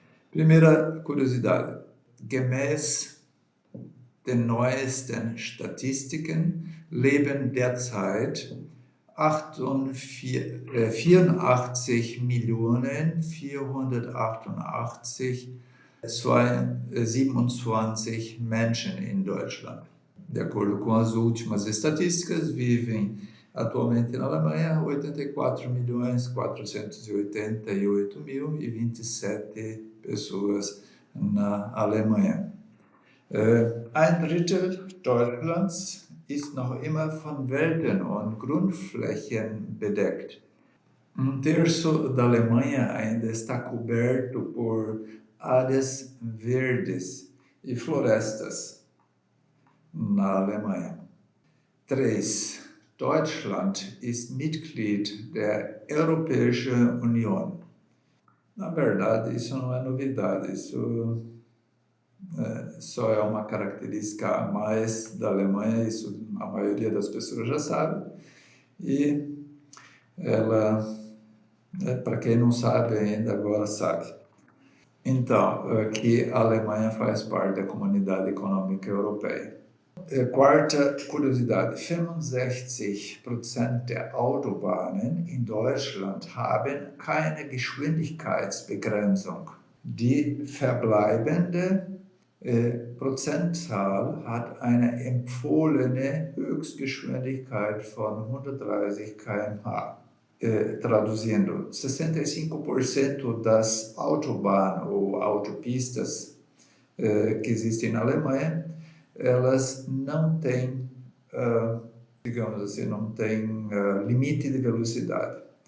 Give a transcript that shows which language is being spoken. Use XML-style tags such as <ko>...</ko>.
<pt>Primeira curiosidade,</pt> <de>gemäß den neuesten Statistiken leben derzeit 84.488.27 Menschen in Deutschland.</de> <pt>De acordo com as últimas estatísticas, vivem atualmente na Alemanha 84.488.027 pessoas na Alemanha.</pt> <de>Ein Drittel Deutschlands ist noch immer von Wäldern und Grundflächen bedeckt.</de> <pt>Terço da Alemanha ainda está coberto por áreas verdes e florestas na Alemanha. 3.</pt> <de>Deutschland ist Mitglied der Europäischen Union.</de> <pt>Na verdade, isso não é novidade, isso só é uma característica a mais da Alemanha, isso a maioria das pessoas já sabe, e ela, para quem não sabe ainda, agora sabe. Então, que a Alemanha faz parte da Comunidade Econômica Europeia. Quarta curiosidade,</pt> <de>65% der Autobahnen in Deutschland haben keine Geschwindigkeitsbegrenzung. Die verbleibende Prozentzahl hat eine empfohlene Höchstgeschwindigkeit von 130 km/h.</de> <pt>Traduzindo, 65% das Autobahnen ou autopistas que existem na Alemanha, elas não têm, digamos assim, não têm limite de velocidade.</pt>